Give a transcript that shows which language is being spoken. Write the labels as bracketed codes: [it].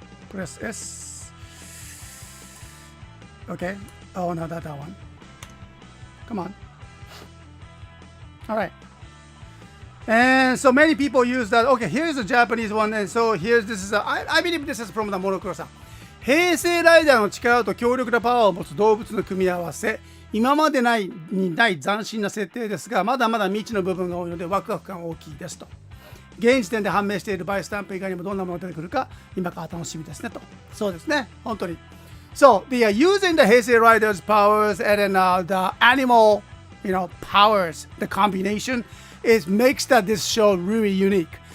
[en] Press S. Okay. Oh, no, that one. Come on. All right. And so many people use that. Okay, here's the Japanese one. And so I believe this is from the Monokuro-san. [ja] 平成ライダーの力と強力なパワーを持つ動物の組み合わせ。今までにない斬新な設定ですが、まだまだ未知の部分が多いのでワクワク感大きいですと。現時点で判明しているバイスタンプ以外にもどんなものが出てくるか今から楽しみですねと。そうですね、本当に。 [en] So they are using the Heisei Riders powers and then the animal, powers, the combination. It makes this show really unique.